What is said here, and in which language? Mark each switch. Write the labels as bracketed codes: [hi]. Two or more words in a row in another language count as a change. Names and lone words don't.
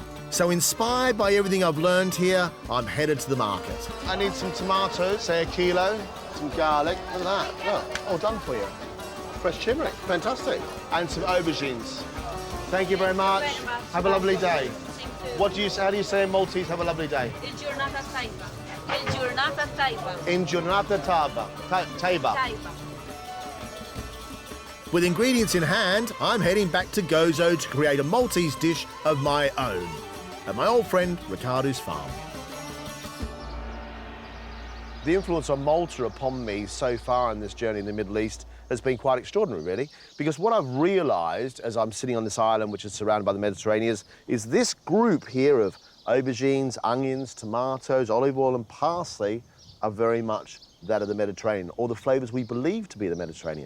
[en] So inspired by everything I've learned here, I'm headed to the market. I need some tomatoes, say a kilo, some garlic. Look at that. Look, all done for you. Fresh turmeric, fantastic. And some aubergines. Thank you very much. Have a lovely day. How do you say in Maltese, have a lovely day? [mt] Il-ġurnata tajba. Il-ġurnata tajba. In giornata taiba. Tajba. [en] With ingredients in hand, I'm heading back to Gozo to create a Maltese dish of my own at my old friend Ricardo's farm. The influence of Malta upon me so far in this journey in the Middle East has been quite extraordinary, really, because what I've realised as I'm sitting on this island, which is surrounded by the Mediterranean, is this group here of aubergines, onions, tomatoes, olive oil and parsley are very much that of the Mediterranean, or the flavours we believe to be the Mediterranean.